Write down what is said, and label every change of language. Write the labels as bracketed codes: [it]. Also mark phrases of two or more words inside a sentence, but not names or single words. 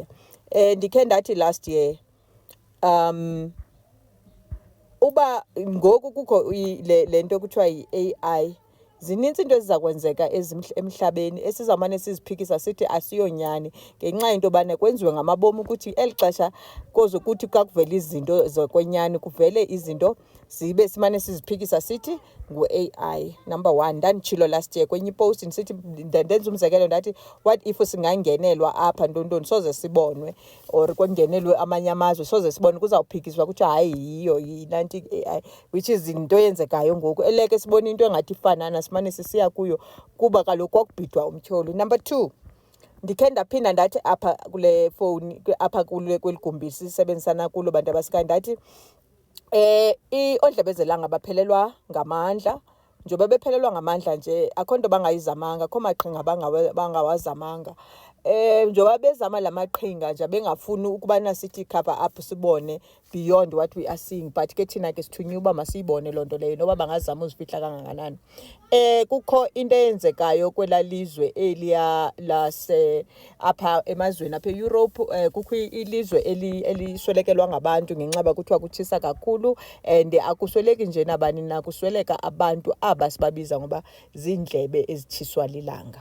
[xh] Ndikhe ndathi [en] last year [xh] uba ngoku kukho le nto kuthiwa yi-AI, zinintsi into eziza kwenzeka emhlabeni esizawumane siziphikisa sithi asiyonyani ngenxa yento yobana kwenziwe ngamabomu ukuthi eli xesha koze kuthi xa kuvela izinto zokwenyani kuvele izinto zibe simane siziphikisa sithi ngu-AI. [en] Number one, [xh] ndanditshilo [en] last year [xh] kwenye ipost ndisithi ndenza umzekelo ndathi [en] what if [xh] singangenelwa apha ntontoni soze sibonwe, or kwengenelwe amanye amazwe soze sibone, kuzawuphikiswa kuthiwa hayi yiyo yinanti AI, [en] which is [xh] into eyenzekayo ngoku eleke sibone into engathi ifanana simane sisiya kuyo kuba kaloku kwakubhidwa umtyholi. [en] Number two, [xh] ndikhe ndaphinda ndathi apha kule fowuni apha kweli gumbi sisebenzisana kulo bantu abasekhaya ndathi oodlebezelanga baphelelwa ngamandla. Njengoba bephelelwa ngamandla nje akho nto bangayizamanga, akho maqhinga bangawazamanga. Njengoba bezama la maqhinga nje bengafuni ukubana sithi [en] cover up [xh] sibone [en] beyond what we are seeing, but [xh] ke thina ke sithunywe uba masiyibone loo nto leyo noba bangazama uzifihla kangakanani. Kukho into eyenzekayo kwela lizwe eliya apha emazweni apha eEurope. Kukho ilizwe eliswelekelwa ngabantu ngenxa yoba kuthiwa kutshisa kakhulu, and akusweleki nje nabani na, kusweleka abantu aba sibabiza ngoba ziindlebe ezitshiswa lilanga.